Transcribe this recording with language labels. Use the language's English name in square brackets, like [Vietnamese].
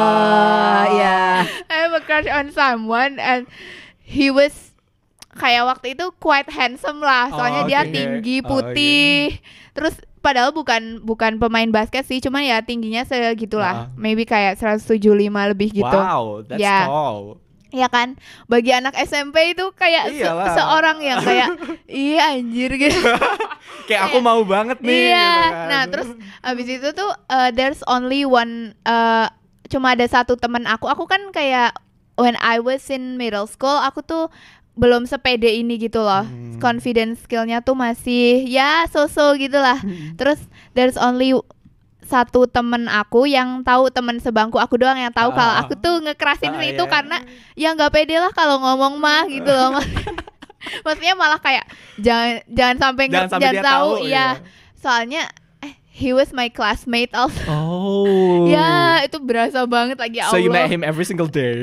[English] I have a crush on someone and he was [Indonesian] kayak waktu itu [English] quite handsome lah. [Indonesian] Soalnya dia tinggi, putih. Terus padahal bukan pemain basket sih, cuman ya tingginya segitulah. Maybe kayak 175 lebih gitu. [English] Wow, that's tall. [Indonesian] Ya kan, bagi anak SMP itu kayak seorang yang kayak iya anjir gitu. Kayak aku mau banget nih. Iya. Gitu kan. Nah, terus abis itu tuh [English] there's only one [Indonesian] cuma ada satu teman aku kan kayak [English] when I was in middle school, [Indonesian] aku tuh belum sepede ini gitu loh. Confidence skillnya tuh masih ya so-so gitu lah. Terus [English] there's only [Indonesian] satu temen aku yang tahu, temen sebangku aku doang yang tahu kalau aku tuh ngekerasin itu karena ya nggak pede lah kalau ngomong mah gitu loh. Maksudnya malah kayak jangan sampai tahu ya. [English] Soalnya he was my classmate also. [Indonesian] Ya, itu berasa banget lagi, Allah. [English] So you met him every single day.